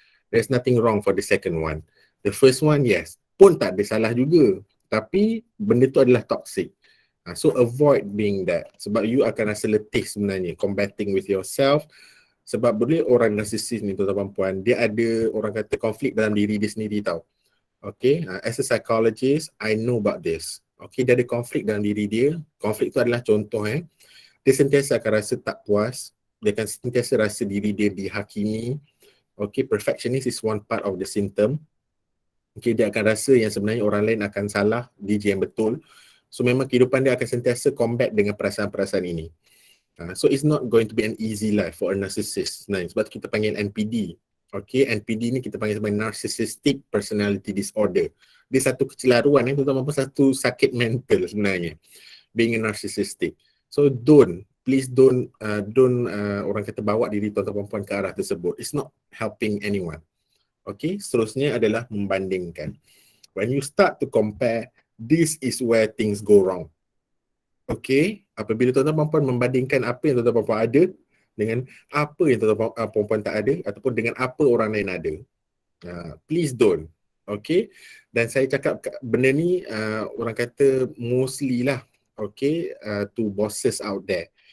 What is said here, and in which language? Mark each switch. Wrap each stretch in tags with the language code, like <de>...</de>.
<en>There's nothing wrong for the second one. The first one, yes,</en> <ms>pun tak ada salah juga. Tapi benda tu adalah toxic.</ms> <en>So avoid being that.</en> <ms>Sebab you akan rasa letih sebenarnya</ms> <en>combating with yourself.</en> <ms>Sebab boleh orang narcissist ni tuan-tuan puan, dia ada orang kata konflik dalam diri dia sendiri tau.</ms> <en>Okay, as a psychologist, I know about this.</en> <ms>Okay, dia ada konflik dalam diri dia. Konflik tu adalah contoh dia sentiasa akan rasa tak puas. Dia akan sentiasa rasa diri dia dihakimi.</ms> <en>Okay, perfectionist is one part of the symptom.</en> <ms>Okay, dia akan rasa yang sebenarnya orang lain akan salah, dia je yang betul. So memang kehidupan dia akan sentiasa combat dengan perasaan-perasaan ini.</ms> <en>So it's not going to be an easy life for a narcissist.</en> <ms>Sebab kita panggil NPD. Okay, NPD ni kita panggil sebagai Narcissistic Personality Disorder. Dia satu kecelaruan, terutama satu sakit mental sebenarnya.</ms> <en>Being a narcissistic. So please don't</en> <ms>orang kata bawa diri tuan-tuan perempuan ke arah tersebut.</ms> <en>It's not helping anyone.</en> <ms>Okay, seterusnya adalah membandingkan.</ms> <en>When you start to compare, this is where things go wrong.</en> <ms>Okay, apabila tuan-tuan perempuan membandingkan apa yang tuan-tuan perempuan ada dengan apa yang tuan-tuan perempuan tak ada, ataupun dengan apa orang lain ada,</ms> <en>please don't.</en> <ms>Okay, dan saya cakap benda ni orang kata mostly lah, okay,</ms> <en>to bosses out there.</en>